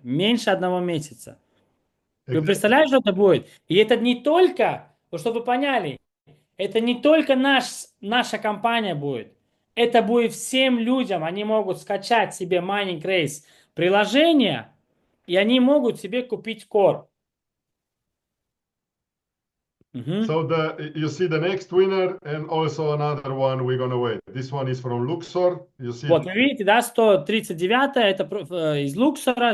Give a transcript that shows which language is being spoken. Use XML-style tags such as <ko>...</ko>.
<ru>Меньше одного месяца. Вы представляете, что это будет? И это не только, чтобы вы поняли, это не только наша компания будет. Это будет всем людям. Они могут скачать себе Mining Race приложение, и они могут себе купить Core.</ru> <en>So you see the next winner and also another one we're gonna wait. This one is from Luxor. You see.</en> <ru>Вот вы видите, да, 139 это из Luxor.</ru>